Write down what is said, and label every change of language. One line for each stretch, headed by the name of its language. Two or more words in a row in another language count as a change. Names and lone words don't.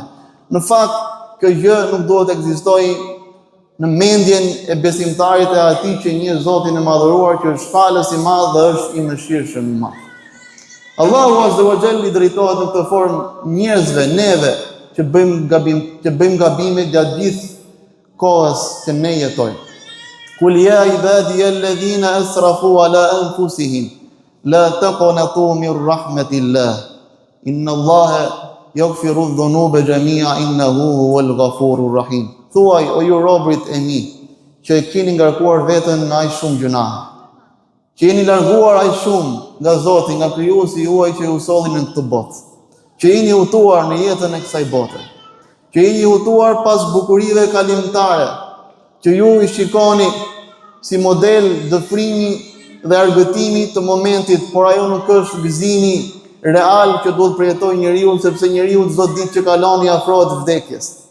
Albanian: Në fakt, kjo gjë nuk duhet të ekzistojë në mendjen e besimtarit e atij që njeh Zotin e madhëruar, që është falës i madh dhe është i mëshirshëm i madh. Allahu
Arabic: عز وجل
Albanian: i drejtohet në këtë formë njerëzve, neve, që bëjmë gabime gjatë gjithë kohës që ne jetojmë.
Arabic: قل يا عبادي الذين أسرفوا على أنفسهم لا تقنطوا من رحمة الله إن الله يغفر الذنوب جميعا إنه هو الغفور الرحيم.
Albanian: Thuaj, o ju robërit e mi, që e keni ngarkuar veten në aq shumë gjunahe, që jeni larguar aq shumë nga Zoti, nga krijuesi juaj që ju solli në këtë botë, që jeni hutuar në jetën e kësaj bote, që jeni hutuar pas bukurive kalimtare, që ju i shikoni si model dëfrimi dhe argëtimi të momentit, por ajo nuk është gëzimi real që duhet përjetojë njeriu, sepse njeriu çdo ditë që kalon i afrohet vdekjes.